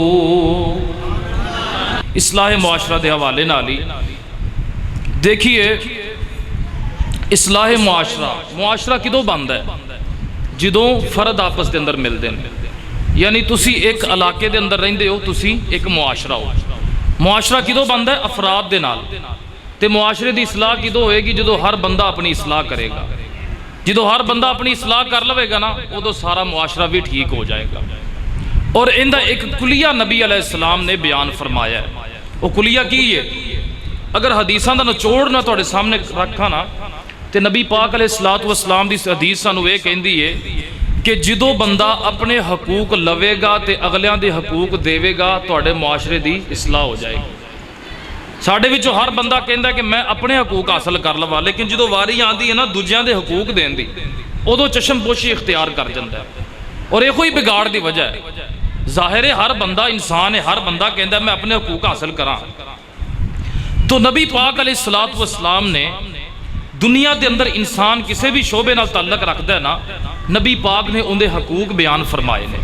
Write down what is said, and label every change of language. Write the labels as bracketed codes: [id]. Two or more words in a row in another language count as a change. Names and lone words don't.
[pa] اصلاح معاشرہ دے حوالے نالی دیکھیے، اصلاح معاشرہ کدوں بند ہے؟ جدوں فرد آپس دے اندر ملتے ہیں، یعنی تسی ایک علاقے دے اندر رہندے ہو، تسی ایک معاشرہ ہو۔ معاشرہ کدوں بند ہے؟ افراد دے نال۔ تے معاشرے دی اصلاح کدوں ہوئے گی؟ جدوں ہر بندہ اپنی اصلاح کرے گا۔ جدو ہر بندہ اپنی اصلاح کر لوے گا نا، ادو سارا معاشرہ بھی ٹھیک ہو جائے گا۔ اور اندہ ایک کلیہ نبی [ar] علیہ السلام [pa] نے بیان فرمایا ہے۔ وہ کلیہ کی ہے؟ اگر حدیثاں دا نچوڑ نہ توڑے سامنے رکھا نا، تے نبی پاک [ar] علیہ السلام [pa] دی حدیث سانو یہ کہندی ہے کہ جدو بندہ اپنے حقوق لوے گا تے اگلیاں دے حقوق دیوے گا، توڑے معاشرے دی اصلاح ہو جائے گی۔ ساڑھے وچوں ہر بندہ کہندا ہے کہ میں اپنے حقوق حاصل کر لوا، لیکن جدو واری آندی ہے نا دوجیاں دے حقوق دین دی، ادو چشم پوشی اختیار کر جاندا ہے۔ اور یہ کوئی بگاڑ دی وجہ ہے۔ ظاہر ہے ہر بندہ انسان ہے، ہر بندہ کہندا ہے میں اپنے حقوق حاصل کراں۔ تو نبی پاک [ar] علیہ السلام [pa] نے دنیا دے اندر انسان کسی بھی شعبے نال تعلق رکھدا ہے نا، نبی پاک نے ان دے حقوق بیان فرمائے نے۔